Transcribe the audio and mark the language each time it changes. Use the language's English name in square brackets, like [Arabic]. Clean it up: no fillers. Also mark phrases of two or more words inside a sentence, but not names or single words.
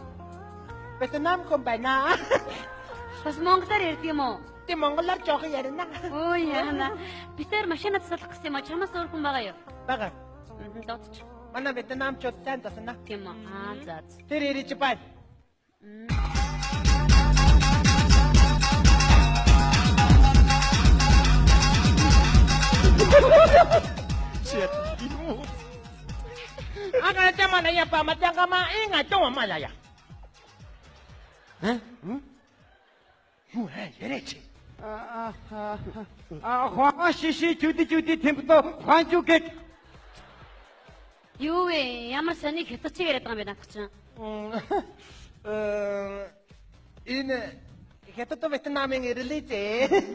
[Mongolian] Вьетнам хүн байна. Бас монголоор ярьдаг юм уу? Тийм монголоор жоохон ярина. Ой яана. Битэр машина засалах гэсэн юм а чамаас өөр хүн байгаа юу? Бага. Додч. Манай Вьетнамчууд сайн засна. Тийм үү. За. Тэр ирэж байна. [Filipino] Aka tama na yan pa, matang ka maingat, ito ang malaya. [Mongolian] Юу яриач. Хуан шиши чүди темпто хуанчу гэх. Юу вэ? Ямар сони хятадч яриад байгаа юм бэ наах чинь? Энэ хятад Вьетнамын ирлээ зэ.